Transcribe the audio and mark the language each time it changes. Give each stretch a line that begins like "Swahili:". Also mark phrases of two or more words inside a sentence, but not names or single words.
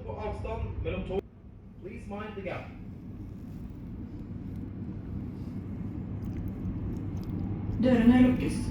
Norwegian: avstand mellom tog.
English: Please mind the gap.
Norwegian: Dørene lukkes.